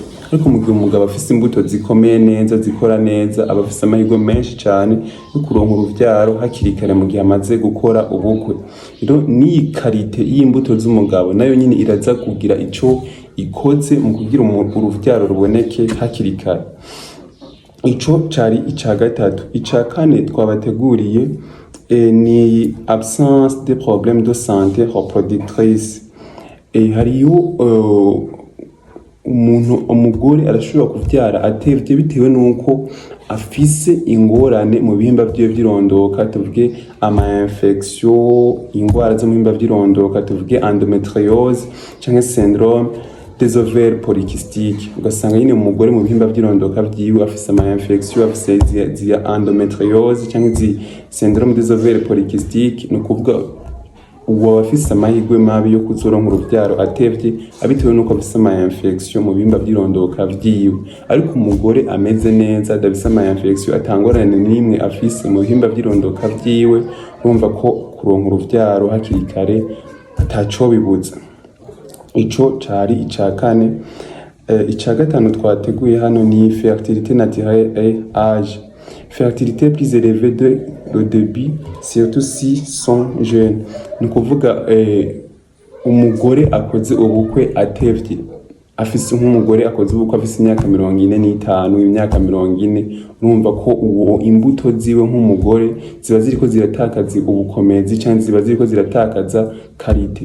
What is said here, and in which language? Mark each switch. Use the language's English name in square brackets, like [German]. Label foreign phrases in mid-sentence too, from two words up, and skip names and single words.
[Rundi] Ariko mu gihe umugabo afise imbuto zikomeye neza, zikora neza, aba afise amahirwe menshi cane yo kuronka uruvyaro hakiri kare mu gihe amaze gukora ubukwe. Rero ni karite y'imbuto z'umugabo nayo nyine iraza kugira ico ikoze mu kugira uruvyaro ruboneke hakiri kare. Ico cari ica gatatu. Ica kane twabateguriye ni [French] absence de problèmes de santé reproductrice. [Rundi] Hariyo umugore arashobora kuvyara atevye bitewe nuko afise ingorane mu bihimba vyiwe vy'irondoka, tuvuge ama infection, ingwara zo mu bihimba vy'irondoka, tuvuge endometriose canke [French] syndrome des ovaires polykystiques. [Rundi] Ugasanga nyine umugore mu bihimba vy'irondoka vyiwe afise ama infection, afise zia endometriose canke zi [French] syndrome des ovaires polykystiques, [Rundi] no kuvuga uwo afise amahirwe mabi yo kuzoronka uruvyaro atevye abitewe nuko afise ama infection mu bihimba vy'irondoka vyiwe. Ariko umugore ameze neza adafise ama infection, atangorane n'imwe afise mu bihimba vy'irondoka vyiwe, urumva ko kuronka uruvyaro hakiri kare ataco bibuza. Ico cari ica kane. Ica gatanu twateguye hano ni [French] fertilité naturelle et âge. Fertilité plus élevée de le début, surtout si sont jeunes. [Rundi] Ni kuvuga umugore akoze ubukwe atevye, afise nk'umugore akoze ubukwe afise imyaka 45, imyaka 40, urumva ko uwo imbuto ziwe nk'umugore ziba ziriko ziratakaza ubukomezi canke ziba ziriko ziratakaza karite.